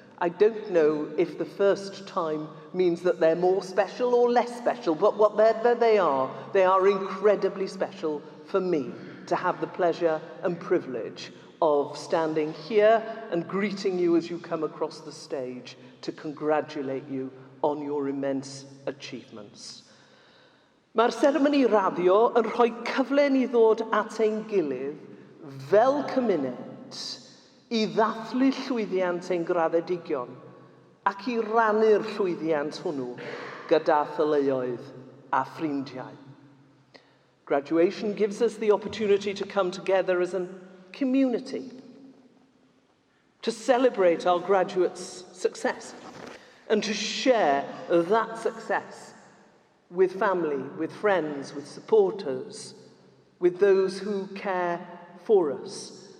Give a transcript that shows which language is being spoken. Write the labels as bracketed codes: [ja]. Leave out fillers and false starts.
[en] I don't know if the first time means that they're more special or less special, but whatever they are incredibly special for me to have the pleasure and privilege of standing here and greeting you as you come across the stage to congratulate you on your immense achievements. [cy] Mae'r Seremony Graddio yn rhoi cyfle ni ddod at ein gilydd fel cymuned i ddathlu llwyddiant ein graddedigion ac i rannu'r llwyddiant hwnnw gyda theuluoedd a ffrindiau. [en] Graduation gives us the opportunity to come together as a community, to celebrate our graduates' success and to share that success with family, with friends, with supporters, with those who care for us.